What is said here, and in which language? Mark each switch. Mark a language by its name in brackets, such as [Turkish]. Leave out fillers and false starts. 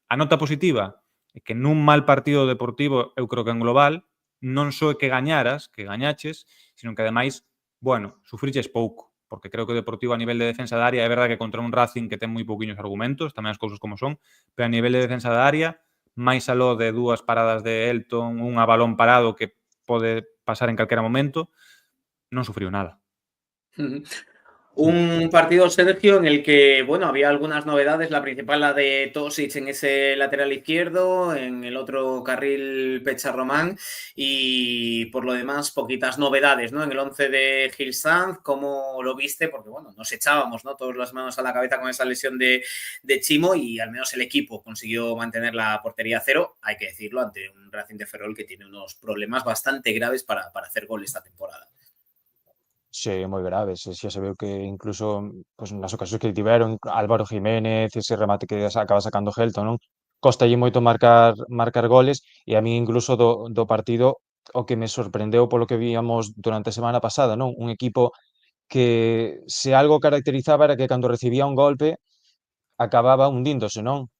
[Galician] A nota positiva é que nun mal partido deportivo, eu creo que en global, non só é que gañaras, que gañaches, sino que ademais, bueno, sufriches pouco, porque creo que o Deportivo a nivel de defensa de área é verdade que contra un Racing que ten moi pouquiños argumentos, tamén as cousas como son, pero a nivel de defensa de área, máis aló de 2 paradas de Elton, un a balón parado que pode pasar en calquera momento, non sufriu nada. [Spanish] Un partido, Sergio, en el que, bueno, había algunas novedades. La principal, la de Tosic en ese lateral izquierdo, en el otro carril Pecha Román, y por lo demás, poquitas novedades, ¿no? En el 11 de Gil Sanz, ¿cómo lo viste? Porque, bueno, nos echábamos, ¿no? Todas las manos a la cabeza con esa lesión de Chimo, y al menos el equipo consiguió mantener la portería a cero, hay que decirlo, ante un Racing de Ferrol que tiene unos problemas bastante graves para hacer gol esta temporada. [Galician] Sí, moi graves. Xa se veu que incluso pues, nas ocasións que tiveron, Álvaro Jiménez, ese remate que acaba sacando Helton, non? Costalle moito marcar goles e a mí incluso do partido o que me sorprendeu polo que víamos durante a semana pasada, non? Un equipo que se algo caracterizaba era que cando recibía un golpe acababa hundíndose, non?